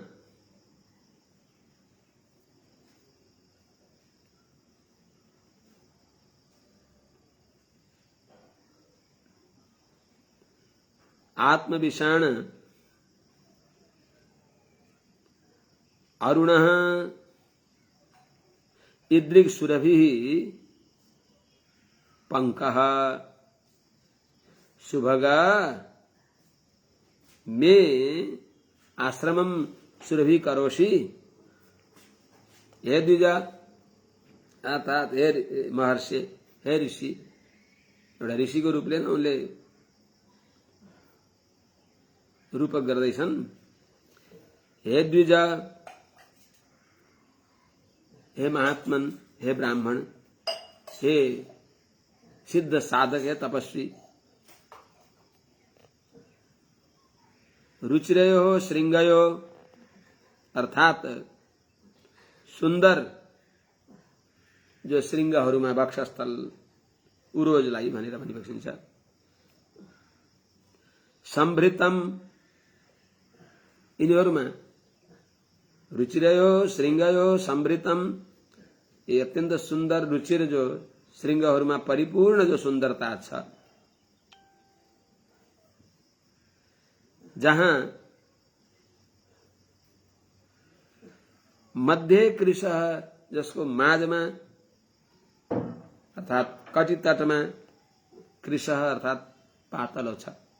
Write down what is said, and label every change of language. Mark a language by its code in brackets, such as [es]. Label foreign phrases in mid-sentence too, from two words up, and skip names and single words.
[sa] आत्मविषाण अरुणः इद्रिग सुरभिः पंकः सुभगा मे आश्रमं सुरभि करोषि। [ne] हे द्विजा अर्थात हे महर्षि, हे ऋषि, एउटा ऋषिको रूपले उनले रूपक गर्दैछन्। हे द्विजा, हे महात्मन, हे ब्राह्मण, हे सिद्ध साधक, हे तपस्वी, [sa] रुचिरयो श्रृंगयो [ne] अर्थात सुन्दर जो श्रृंगहरूमा वक्षस्थल उरोजलाई भनेर भनिबक्सिन्छ। सम्भृतम यिनीहरूमा [sa] रुचिरयो श्रृंगयो सम्भृतम, [ne] ये अत्यंत सुन्दर रुचिर जो श्रृंगहरूमा परिपूर्ण जो सुन्दरता छ, जहाँ मध्य कृश जसको माझमा अर्थात कटि तटमा कृश अर्थात पातलो छ,